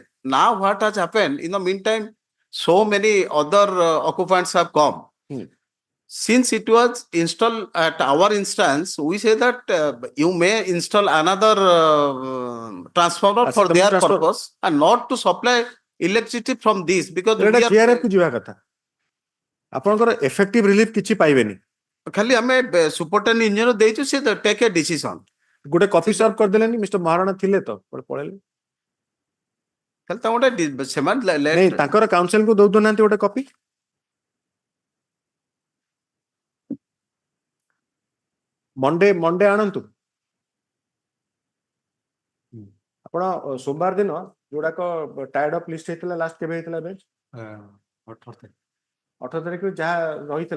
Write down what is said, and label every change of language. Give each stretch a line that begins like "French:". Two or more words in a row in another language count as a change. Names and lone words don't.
English: Now what has happened in the meantime, so many other occupants have come. Since it was installed at our instance, we say that you may install another transformer for their purpose and not to supply electricity from this because
Odia: ଏଟା
English: we are
Odia: GRF କୁ ଯିବା କଥା ଆପଣଙ୍କର
English: effective relief
Odia: କିଛି ପାଇବେନି ଖାଲି ଆମେ
English: superintendent engineer
Odia: ଦେଇଛୁ ସେ
English: take a decision
Odia: ଗୋଟେ କପି ସର୍ଭ କରିଦେଲେନି ମିଷ୍ଟର ମହାରଣା ଥିଲେ ତ ପଳେଇଲେ ଖାଲି ତା ଗୋଟେ ସେମାନେ ନାଇଁ ତାଙ୍କର କାଉନସିଲ କୁ ଦଉ ଦଉନାହାନ୍ତି ଗୋଟେ କପି ମଣ୍ଡେ ଆଣନ୍ତୁ ଆପଣ ସୋମବାର ଦିନ ଯୋଉଡାକ
English: tired of list
Odia: ହେଇଥିଲା ଲାଷ୍ଟ କେବେ ହେଇଥିଲା ବେଞ୍ଚ 18 ତାରିଖରୁ ଯାହା ରହିଥିଲା